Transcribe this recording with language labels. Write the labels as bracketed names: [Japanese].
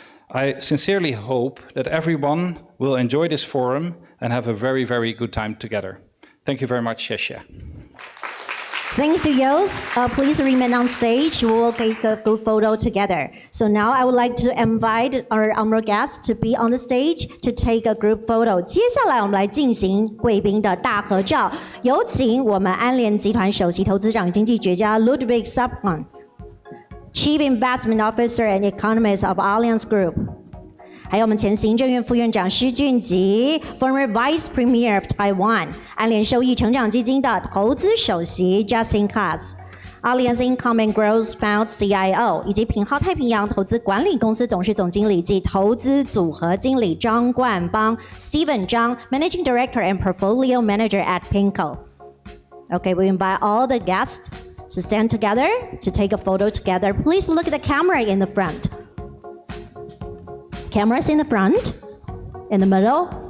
[English] I sincerely hope that everyone will enjoy this forum and have a very, very good time together. Thank you very much, Shesha. Thanks to Yos. Please remain on stage. We will take a group photo together. So now I would like to invite our honored guests to be on the stage to take a group photo. [Chinese] 接下来我们来进行贵宾的大合照。有请我们安联集团首席投资长经济学家 Ludwig Subhan, [English] Chief Investment Officer and Economist of Allianz Group. [Chinese] 还有我们前行政院副院长施俊吉 ， [English] former Vice Premier of Taiwan， [Chinese] 安联收益成长基金的投资首席 Justin Kass， [English] Allianz Income and Growth Fund CIO， [Chinese] 以及品皓太平洋投资管理公司董事总经理及投资组合经理张冠邦 Stephen Zhang， [English] Managing Director and Portfolio Manager at PIMCO. Okay, we invite all the guests to stand together to take a photo together. Please look at the camera in the front. Cameras in the front, in the middle.